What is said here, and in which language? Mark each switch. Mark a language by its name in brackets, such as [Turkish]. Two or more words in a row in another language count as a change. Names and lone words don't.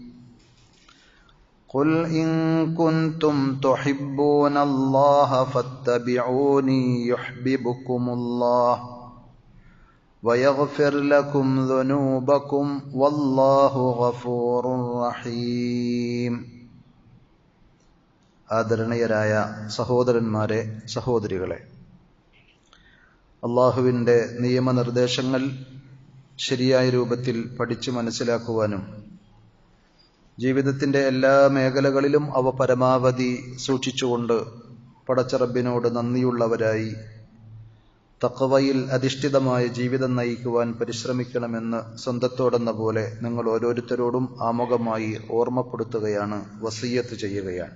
[Arabic] قل إن كنتم تحبون الله فاتبعوني يحببكم الله ويغفر لكم ذنوبكم والله غفور رحيم. [Malayalam] ആദരണീയരായ സഹോദരന്മാരെ, സഹോദരികളെ, അള്ളാഹുവിൻ്റെ നിയമനിർദ്ദേശങ്ങൾ ശരിയായ രൂപത്തിൽ പഠിച്ചു മനസ്സിലാക്കുവാനും ജീവിതത്തിൻ്റെ എല്ലാ മേഖലകളിലും അവ പരമാവധി സൂക്ഷിച്ചുകൊണ്ട് പടച്ച റബ്ബിനോട് നന്ദിയുള്ളവരായി തഖ്വയിൽ അധിഷ്ഠിതമായ ജീവിതം നയിക്കുവാൻ പരിശ്രമിക്കണമെന്ന് സ്വന്തത്തോടെന്ന പോലെ നിങ്ങൾ ഓരോരുത്തരോടും ആമുഖമായി ഓർമ്മപ്പെടുത്തുകയാണ്, വസിയ്യത്ത് ചെയ്യുകയാണ്.